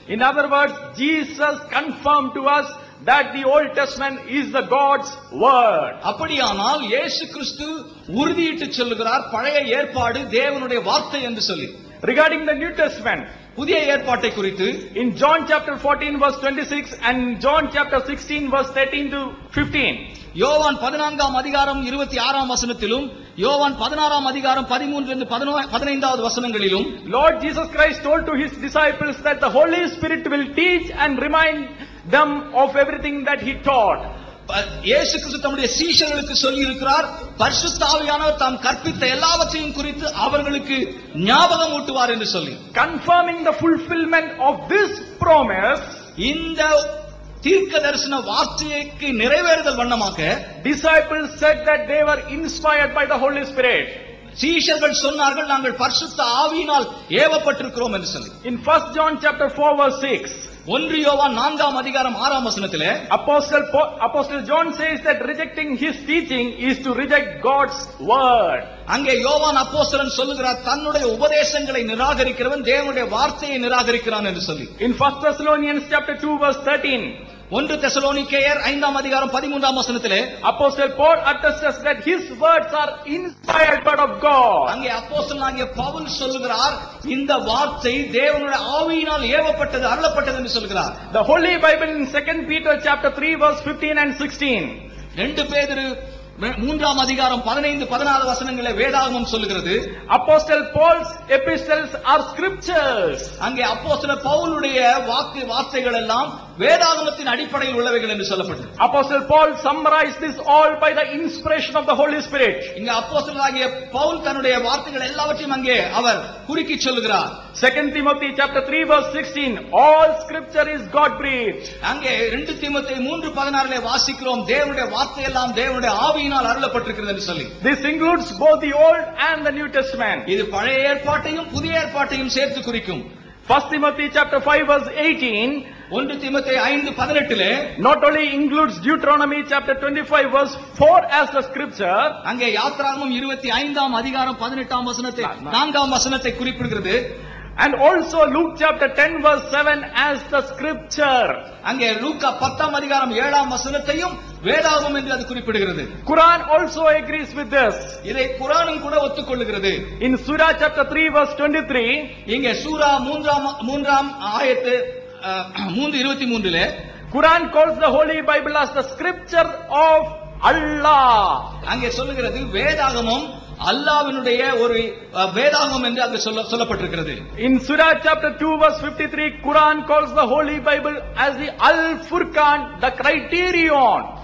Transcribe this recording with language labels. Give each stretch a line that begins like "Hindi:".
English: In other words, Jesus confirmed to us that the Old Testament is the God's word.
Tamil: அப்படியானால் இயேசு கிறிஸ்து உறுதியிட்டு சொல்லுகிறார், பழைய ஏற்பாடு தேவனுடைய வார்த்தை என்று சொல்லி.
English: Regarding the New Testament,
Tamil: புதிய ஏற்பாட்டை குறித்து
English: in John chapter 14 verse 26 and John chapter 16 verse 13 to 15,
Tamil: யோவான் 14ஆம் அதிகாரம் 26ஆம் வசனத்திலும் யோவான் 16ஆம் அதிகாரம் 13 15வது வசனங்களிலும்
English: Lord Jesus Christ told to his disciples that the Holy Spirit will teach and remind them of everything that he taught.
Tamil: இயேசு கிறிஸ்து தம்முடைய சீஷர்களுக்கு சொல்லி இருக்கிறார், பரிசுத்த ஆவியானவர் தாம் கற்பித்த எல்லாவற்றையும் குறித்து அவர்களுக்கு ஞாபகம் ஊட்டுவார் என்று சொல்லி.
English: Confirming the fulfillment of this promise,
Tamil: இந்த தீர்க்க தரிசன வார்த்தைக்கு நிறைவேறுதல் வண்ணமாக
English: disciples said that they were inspired by the Holy Spirit.
Tamil: சீஷர்கள் சொன்னார்கள், நாங்கள் பரிசுத்த ஆவியினால் ஏவப்பட்டிருக்கிறோம் என்று சொல்லி.
English: In 1 John chapter 4 verse 6,
Tamil: 1 யோவான் 4ஆம் அதிகாரம் 6ஆம் வசனத்திலே
English: Apostle John says that rejecting his teaching is to reject God's word.
Tamil: அங்கே யோவான் அப்போஸ்தலன் சொல்லுகிறார், தன்னுடைய உபதேசங்களை நிராகரிக்கிறவன் தேவனுடைய வார்த்தையை நிராகரிக்கிறான் என்று சொல்லி.
English: In 1 Thessalonians chapter 2 verse 13,
Tamil: 1 தெசலோனிக்கேயர் 5ஆம் அதிகாரம் 13ஆம் வசனத்திலே
English: Apostle Paul attests that his words are inspired word of God.
Tamil: அங்கே அப்போஸ்தலனாகிய பவுல் சொல்லுகிறார், இந்த வார்த்தை தேவனுடைய ஆவியினால் ஏவப்பட்டது, அருளப்பட்டது என்று சொல்கிறார்.
English: The Holy Bible in 2 Peter chapter 3 verse 15 and 16,
Tamil: 2 பேதுரு 3ஆம் அதிகாரம் 15 16 வசனங்களை வேதாகமம் சொல்லுகிறது.
English: Apostle Paul's epistles are scriptures.
Tamil: அங்கே அப்போஸ்தலர் பவுலுடைய வார்த்தைகள் எல்லாம் வேதாகமத்தின் அடிப்படையில் உள்ளவைகள் என்று சொல்லப்பட்டது.
English: Apostle Paul summarized this all by the inspiration of the Holy Spirit.
Tamil: இங்க அப்போஸ்தலனாகிய பவுல் தன்னுடைய வார்த்தைகள் எல்லாவற்றையும் அங்கே அவர் குறுக்கி சொல்லுகிறார்.
English: 2 Timothy chapter 3 verse 16, all scripture is God breathed.
Tamil: அங்கே 2 தீமோத்தேயு 3:16 வாசிக்கிறோம், தேவனுடைய வார்த்தை எல்லாம் தேவனுடைய ஆவியினால் அருளப்பட்டிருக்கிறது என்று சொல்லி.
English: This includes both the Old and the New Testament.
Tamil: இது பழைய ஏற்பாட்டையும் புதிய ஏற்பாட்டையும் சேர்த்து குறிக்கும்.
English: 1 Timothy chapter 5 verse 18,
Tamil: 1 தீமோத்தேயு 5:18
English: not only includes Deuteronomy chapter 25 verse 4 as the scripture,
Tamil: அங்கே யாத்திராகமம் 25ஆம் அதிகாரம் 18ஆம் வசனத்தை 4ஆம் வசனத்தை குறிப்பிடுகிறது.
English: and also Luke chapter 10 verse 7 as the scripture.
Tamil: அங்கே லூக்கா 10ஆம் அதிகாரம் 7ஆம் வசனத்தையும் வேதாகமம் என்று அது குறிப்பிடுகிறது.
English: Quran also agrees with this.
Tamil: இதை குர்ஆனும் கூட ஒத்துக்கொள்கிறது.
English: In Surah chapter 3 verse 23,
Tamil: இங்கே சூரா 3ஆம் ஆயத்து 3:23
English: Quran calls the Holy Bible as the scripture of Allah.
Tamil: அங்கே சொல்லுகிறது, வேதாகமம் அல்லாஹ்வினுடைய ஒரு வேதாகமம் என்று அங்கு சொல்லப்பட்டிருக்கிறது.
English: In Surah chapter 2 verse 53, Quran calls the Holy Bible as the Al-Furqan, the criterion.